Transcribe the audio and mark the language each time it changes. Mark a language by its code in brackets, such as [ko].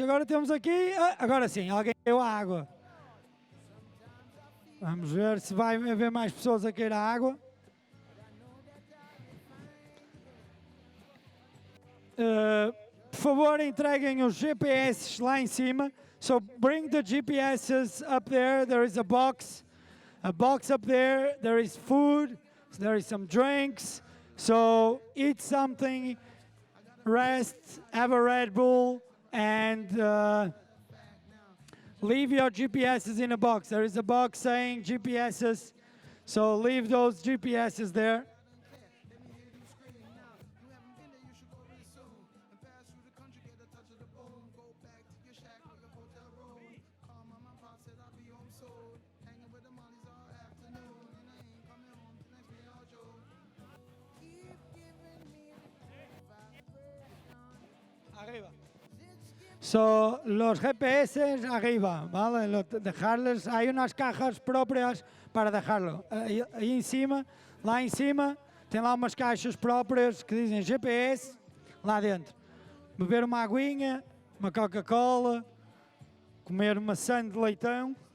[pt] Agora temos aqui, agora sim, alguém caiu à água. Vamos ver se vai haver mais pessoas a cair à água. Por favor, entreguem os GPS lá em cima. [en] So bring the GPSs up there. There is a box up there. There is food. There is some drinks. So eat something, rest, have a Red Bull, and leave your GPSs in a box. There is a box saying GPSs. So leave those GPSs there. [es] So, los GPS arriba, ¿vale? Dejarles, hay unas cajas propias para dejarlo. [pt] Aí em cima, lá em cima, tem lá umas caixas próprias que dizem GPS, lá dentro. Beber uma aguinha, uma Coca-Cola, comer uma maçã de leitão.